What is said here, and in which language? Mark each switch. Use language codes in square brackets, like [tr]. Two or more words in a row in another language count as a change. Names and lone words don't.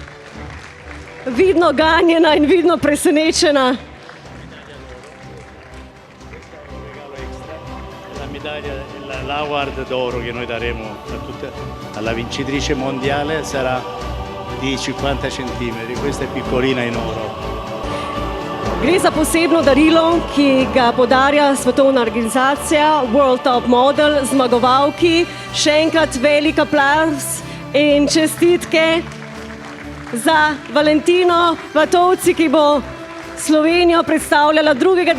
[sl] Vidno ganjena in vidno presenečena. [it] l'award d'oro che noi daremo alla vincitrice mondiale sarà di 50 centimetri, questa è piccolina in oro. [sl] Gre za posebno darilo, ki ga podarja svetovna organizacija World Top Model zmagovalki. Še enkrat velik aplavz in čestitke za Valentino Vatovci, ki bo Slovenijo predstavljala 2.